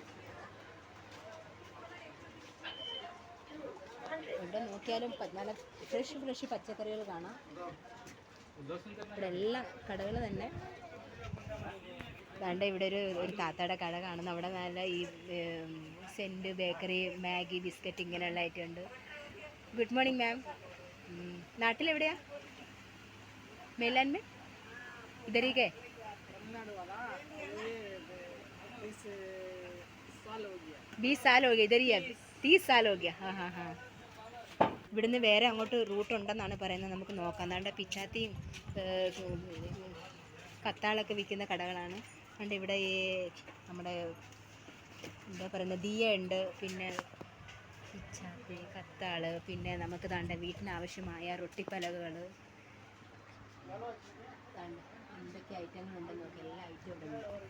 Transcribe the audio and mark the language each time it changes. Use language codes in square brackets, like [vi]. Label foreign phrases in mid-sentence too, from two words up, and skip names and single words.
[ml] എവിടെ നോക്കിയാലും നല്ല ഫ്രഷ് പച്ചക്കറികൾ കാണാം. ഇവിടെ എല്ലാ കടകൾ തന്നെ. വേണ്ട ഇവിടെ ഒരു താത്തയുടെ കട കാണുന്നു. അവിടെ നല്ല ഈ സെൻറ്റ് ബേക്കറി, മാഗി, ബിസ്ക്കറ്റ് ഇങ്ങനെയുള്ള ഐറ്റം ഉണ്ട്. [en] Good morning ma'am. [ml] നാട്ടിലെവിടെയാ? [hi] मेलन में इधर ही गए 20 साल हो गया इधर ही है 30 साल हो गया हाँ हाँ हाँ [ml] ഇവിടുന്ന് വേറെ അങ്ങോട്ട് റൂട്ട് ഉണ്ടെന്നാണ് പറയുന്നത് നമുക്ക് നോക്കാം അതാണ്ട് പിച്ചാത്തിയും കത്താളൊക്കെ വിൽക്കുന്ന കടകളാണ് അതുകൊണ്ട് ഇവിടെ ഈ നമ്മുടെ എന്താ പറയുന്നത് ദിയ ഉണ്ട് പിന്നെ പിച്ചാത്തി കത്താള് പിന്നെ നമുക്ക് താണ്ട വീട്ടിനാവശ്യമായ റൊട്ടിപ്പലകകൾ എന്തൊക്കെ ഐറ്റങ്ങളുണ്ടെന്ന് നോക്കി എല്ലാ ഐറ്റവും ഉണ്ട്